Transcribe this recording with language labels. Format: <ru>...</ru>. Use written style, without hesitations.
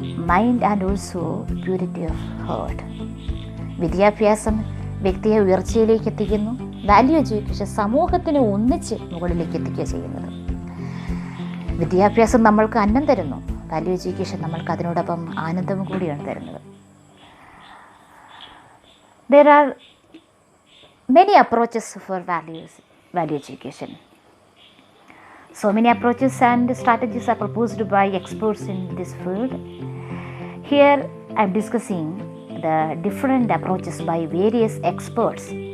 <en>mind and also purity of heart.</en> <ml>വിദ്യാഭ്യാസം വ്യക്തിയെ ഉയർച്ചയിലേക്ക് എത്തിക്കുന്നു. വാല്യൂ എഡ്യൂക്കേഷൻ സമൂഹത്തിനെ ഒന്നിച്ച് മുകളിലേക്ക് എത്തിക്കുക ചെയ്യുന്നത്. വിദ്യാഭ്യാസം നമ്മൾക്ക് അന്നം തരുന്നു. വാല്യൂ എഡ്യൂക്കേഷൻ നമ്മൾക്ക് അതിനോടൊപ്പം ആനന്ദവും കൂടിയാണ് തരുന്നത്.</ml> <en>There are many approaches for value education. So many approaches and strategies are proposed by experts in this field. Here I am discussing the different approaches by various experts.</en>